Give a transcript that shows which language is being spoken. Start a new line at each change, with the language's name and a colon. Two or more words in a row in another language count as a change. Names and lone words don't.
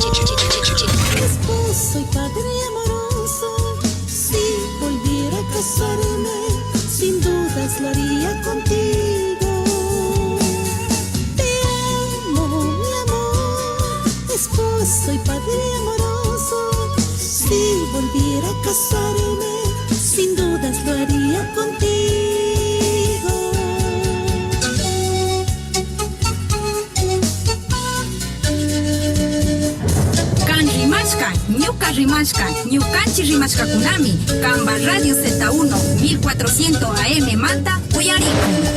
Spanish: Esposo y padre amoroso, si volviera a casarme, sin dudas lo haría contigo. Te amo, mi amor, esposo y padre amoroso. Si volviera a casarme, sin dudas lo haría contigo.
Quechua: Ñuka rimashka, ñukanchi rimashka kunami, Kamba Radio Z1 1400 AM manta, uyariku.